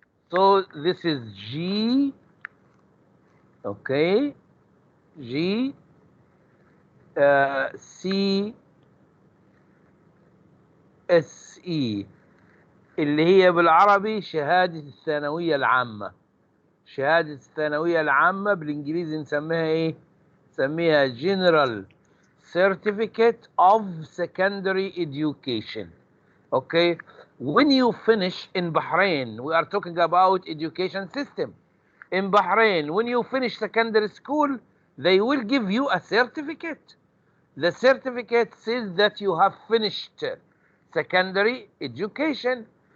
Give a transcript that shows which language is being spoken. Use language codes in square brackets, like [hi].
[en] So this is G, okay, G, C, S, E [ar] اللي هي بالعربي شهادة الثانوية العامة. شهادة الثانوية العامة بالإنجليزي نسميها إيه؟ نسميها General Certificate of Secondary Education. [en] Okay, when you finish in Bahrain, we are talking about education system. In Bahrain, when you finish secondary school, they will give you a certificate. The certificate says that you have finished secondary education.